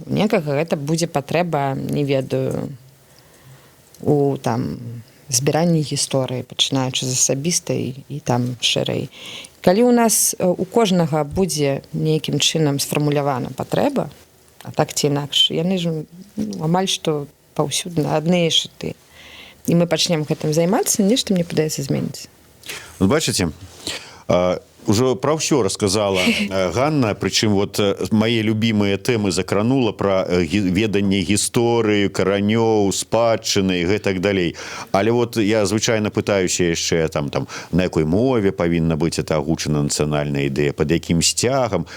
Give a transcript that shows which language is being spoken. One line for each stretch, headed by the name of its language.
Belarusian: Некага гэта будзе патрэба, не ведаю, у там збіранні гісторыі, пачынаючы з асабістай і там шырэй. Калі у нас у кожнага будзе нейкім чынам сфармулявана патрэба, а так ці інакш, яны ж амаль што паўсюдна адныя шыты. І мы пачнем гэтым займацца, нешта, мне падаецца, зменіцца. Вот бачыце,
Russian: уже про все рассказала Ганна, причем вот мои любимые темы
Belarusian: закранула про веданне гісторыі, каранёў, спадчыны і так далей. Але вот я звычайно пытаюся яшчэ там на якой мове павінна быць это агучана нацыянальная ідэя, под якім сцягам.